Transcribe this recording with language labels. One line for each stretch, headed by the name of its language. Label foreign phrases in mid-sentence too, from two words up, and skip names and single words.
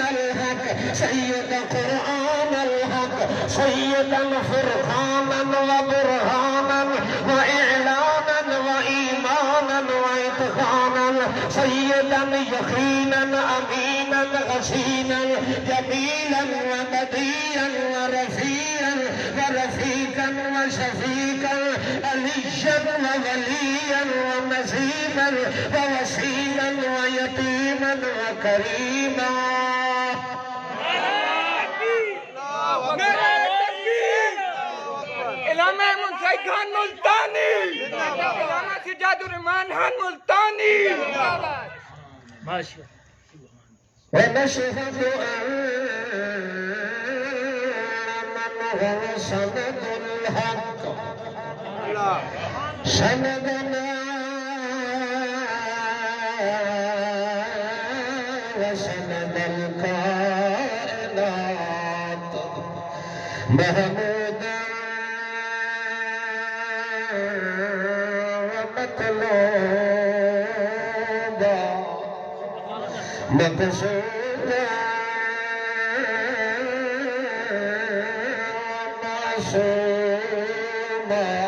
Arabic: الحق سيد قرآن الحق سيدا فرقانا وبرهانا وإعلانا وإيمانا وإتقانا سيدا يقينا أمينا غسينا جميلا وبديا ورفيعا ورفيقا وشفيقا أليا ووليا ونسيبا ووسيلا ويتيما وكريما علامہ منشائی خان ملتانی علامہ سجاد الرحمان خان ملتانی ونشهد أن من هو سند الحق سندنا وسند الكائنات محمودا ومطلوبا مقصودا معصوما